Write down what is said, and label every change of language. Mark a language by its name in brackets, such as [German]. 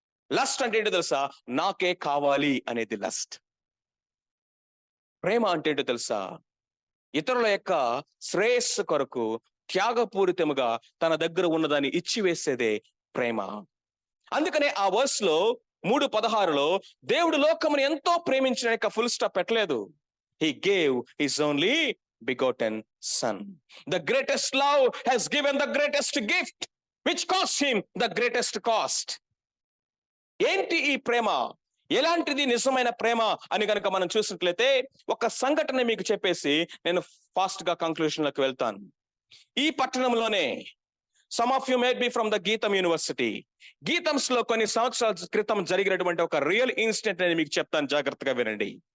[Telugu] Lust అంటే ఏంటో తెలుసా? నాకే కావాలి అనేది లస్ట్. ప్రేమ అంటే ఏంటో తెలుసా? ఇతరుల యొక్క శ్రేయస్సు కొరకు త్యాగపూరితముగా తన దగ్గర ఉన్నదాన్ని ఇచ్చివేసేదే ప్రేమ. అందుకనే ఆ వర్స్ లో 3:16లో దేవుడు లోకమును ఎంతో ప్రేమించిన యొక్క ఫుల్ స్టాప్ పెట్టలేదు. [English] He gave his only begotten son. The greatest love has given the greatest gift, which cost him the greatest cost. [Telugu] ఏంటి ఈ ప్రేమ? ఎలాంటిది నిజమైన ప్రేమ అని కనుక మనం చూసినట్లయితే ఒక సంఘటన మీకు చెప్పేసి నేను ఫాస్ట్ గా కంక్లూషన్ లోకి వెళ్తాను. ఈ పట్టణంలోనే [English] some of you made be from the GITAM university, [Telugu] గీతంస్ లో కొన్ని సంవత్సరాల క్రితం జరిగినటువంటి ఒక రియల్ ఇన్సిడెంట్ నేను మీకు చెప్తాను, జాగ్రత్తగా వినండి.